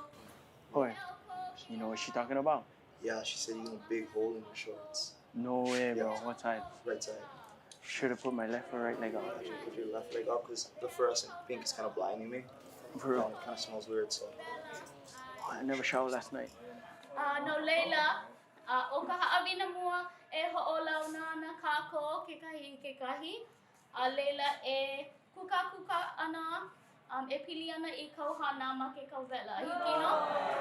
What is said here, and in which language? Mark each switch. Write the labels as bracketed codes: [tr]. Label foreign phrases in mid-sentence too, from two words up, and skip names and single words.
[en] Boy, you know what she's talking about? Yeah, she said you got a big hole in your shorts. No way, bro. Yeah. What side? Right side. Should have put my left or right leg up. I should put your left leg up because the fluorescent pink is kind of blinding me. For real. It kind of smells weird, so. I never showered last night. [haw] No leila, o ka haawina mua e ho'olauna na kākou ke kahi. Leila e kuka ana, e pili ana I kau hana ma ke kau vela. Hiki no?